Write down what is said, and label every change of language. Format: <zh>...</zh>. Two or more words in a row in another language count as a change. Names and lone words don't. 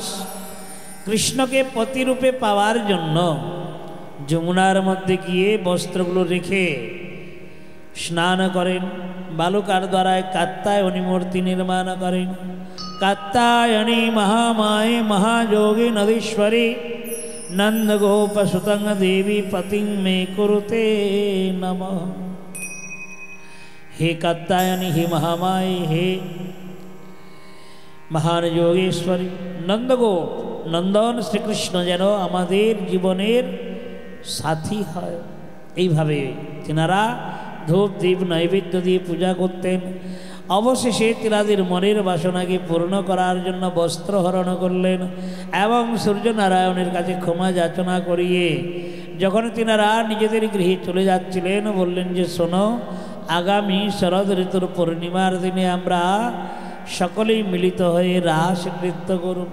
<bn>কৃষ্ণকে পতিরূপে পাওয়ার জন্য যমুনার মধ্যে গিয়ে বস্ত্রগুলো রেখে স্নান করেন, বালুকার দ্বারায় কাত্যায়নী মূর্তি নির্মাণ করেন।</bn> <sa>কাত্যায়নী মহামায়ে মহাযোগী নদীশ্বরী নন্দগোপসুতং দেবী পতিং মে কুরুতে নমঃ। हे कात्यायनी, हे महामाये, हे महान योगेश्वरी, नंदगोप नंदन श्रीकृष्ण</sa> <bn>যেন আমাদের জীবনের সাথী হয়। এইভাবে তেনারা ধূপ দীপ নৈবেদ্য দিয়ে পূজা করতেন। অবশেষে তেনাদের মনের বাসনাকে পূর্ণ করার জন্য বস্ত্র হরণ করলেন এবং সূর্যনারায়ণের কাছে ক্ষমা যাচনা করিয়ে যখন তেনারা নিজেদের গৃহে চলে যাচ্ছিলেন বললেন যে শোনো, আগামী শরৎ ঋতুর পূর্ণিমার দিনে আমরা সকলেই মিলিত হয়ে রাস নৃত্য করব।</bn>